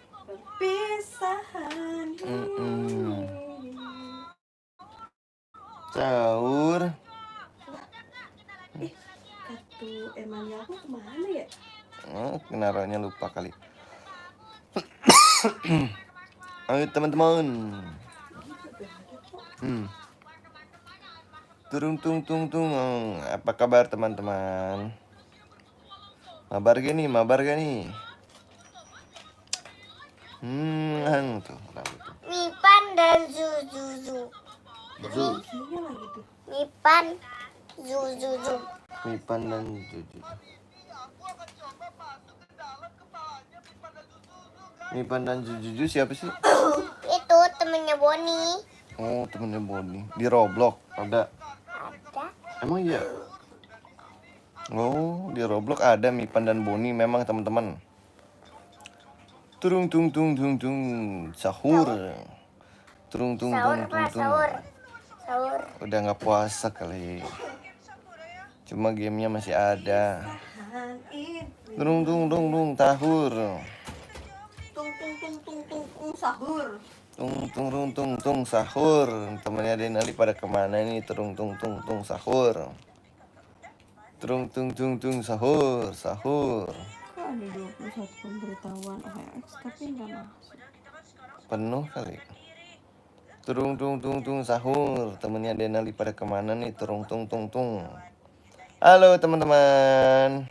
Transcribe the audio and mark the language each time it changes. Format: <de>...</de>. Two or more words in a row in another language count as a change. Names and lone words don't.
<id>Perpisahan. Sahur. Kartu emannya aku kemana ya? Oh, naruhnya lupa kali. Ayo teman-teman. Turung tung tung tung. Apa kabar teman-teman? Mabar gak nih? Tuh rambut tuh. Mipan dan Zuzuzu. Isinya lagi tuh. Mipan, Zuzuzu. Mipan dan Zuzu. Mipan dan Zuzu siapa sih? Itu temennya Boni. Oh, temennya Boni. Di Roblox ada. Ada. Emang iya? Oh, di Roblox ada Mipan dan Boni memang teman-teman. Turung tung tung tung tung sahur. Turung tung Sahur tung tung pak, tung. sahur. Sahur. Udah nggak puasa kali. Cuma gamenya masih ada. Turung tung tung tung sahur. Tung sahur. Tung sahur. Temannya Denali pada kemana nih? Turung tung sahur. Turung tung sahur. Kok ada 21 pemberitahuan OLX tapi nggak masuk? Penuh kali. Turung tung sahur. Temennya Denali pada kemana nih? Turung tung. Halo teman-teman.</id>